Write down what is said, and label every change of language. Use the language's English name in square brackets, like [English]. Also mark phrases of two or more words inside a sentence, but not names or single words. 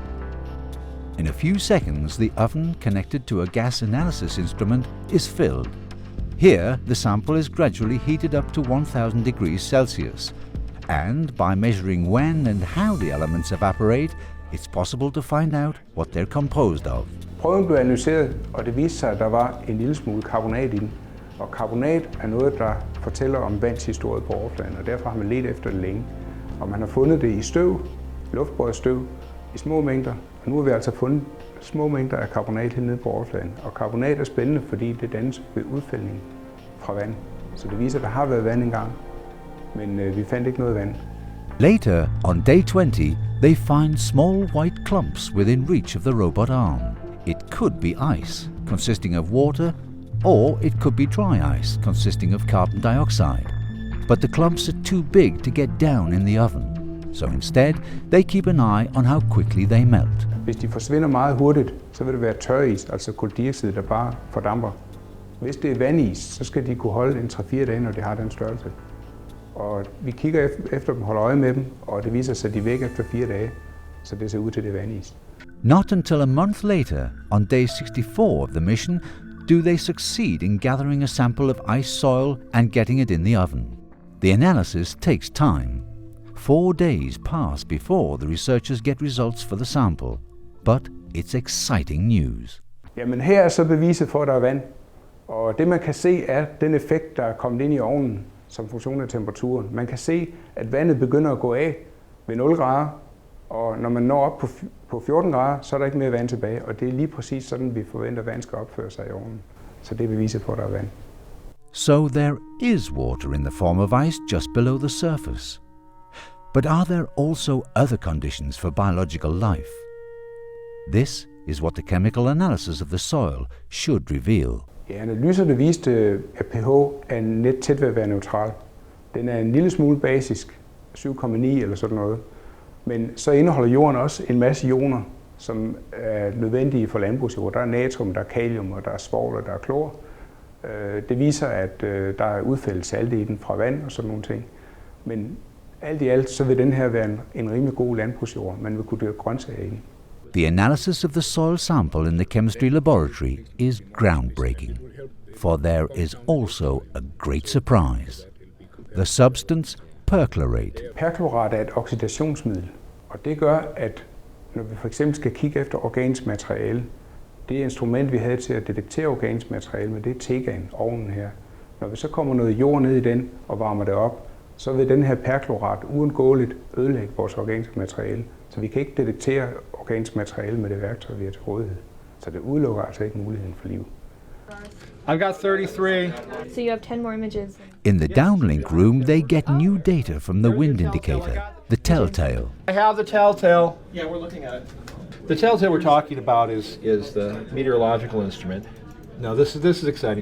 [English] In a few seconds, the oven connected to a gas analysis instrument is filled. Here, the sample is gradually heated up to 1000 degrees Celsius, and by measuring when and how the elements evaporate, it's possible to find out what they're composed of. [Danish] Prøven blev analyseret, og det viste sig, at der var en lille smule karbonat i den. Og karbonat er noget, der fortæller om vands historie på overfladen, og derfor har man ledt efter det længe. Og man har fundet det i støv, luftbåret støv, i små mængder. Og nu har vi altså fundet små mængder af karbonat helt nede på overfladen. Og karbonat er spændende, fordi det dannes ved udfældning fra vand. Så det viser, at der har været vand engang, men vi fandt ikke noget vand. [English] Later, on day 20, they find small white clumps within reach of the robot arm. It could be ice, consisting of water, or it could be dry ice, consisting of carbon dioxide. But the clumps are too big to get down in the oven, so instead they keep an eye on how quickly they melt. [Danish] Hvis de forsvinder meget hurtigt, så vil det være tøris, altså kuldioxid, der bare fordamper. Hvis det er vandis, så skal de kunne holde en 3-4 dage, når de har den størrelse. Og vi kigger efter dem, holder øje med dem, og det viser sig, at de er væk efter 4 dage, så det ser ud til det vandis. [English] Not until a month later, on day 64 of the mission, do they succeed in gathering a sample of ice soil and getting it in the oven. The analysis takes time. 4 days pass before the researchers get results for the sample, but it's exciting news. [Danish] Jamen her er så beviset for, at der er vand, og det man kan se er den effekt, der er kommet ind i ovnen som funktion af temperaturen. Man kan se, at vandet begynder at gå af ved 0 grader, og når man når op på 14 grader, så er der ikke mere vand tilbage, og det er lige præcis sådan, vi forventer, at vand skal opføre sig i ovnen. Så det er beviset for, at der er vand. [English] So there is water in the form of ice just below the surface. But are there also other conditions for biological life? This is what the chemical analysis of the soil should reveal. [Danish] Ja, analyserne viste, at pH er net tæt ved at være neutral. Den er en lille smule basisk, 7,9 eller sådan noget. Men så indeholder jorden også en masse ioner, som er nødvendige for landbrugsjord. Der er natrium, der er kalium, og der er svovl, og der er klor. Det viser, at der er udfældet salte i den fra vand og sådan nogle ting. Men alt i alt, så vil den her være en rimelig god landbrugsjord. Man vil kunne dyrke grøntsager i den. [English] The analysis of the soil sample in the chemistry laboratory is groundbreaking, for there is also a great surprise. The substance perchlorate. [Danish] Perchlorat er et oxidationsmiddel, og det gør, at når vi for eksempel skal kigge efter organisk materiale, det instrument, vi havde til at detektere organisk materiale med, det er tegan, ovnen her. Når vi så kommer noget jord ned i den og varmer det op, så vil den her perchlorat uundgåeligt ødelægge vores organiske materiale. Så vi kan ikke detektere organisk materiale med det værktøj, vi har til rådighed. Så det udelukker altså ikke muligheden for liv. [English] I've got 33. So you have 10 more images. In the downlink room, they get new data from the wind indicator, the telltale. I have the telltale. Yeah, we're looking at it. The telltale we're talking about is the meteorological instrument. Now this is exciting.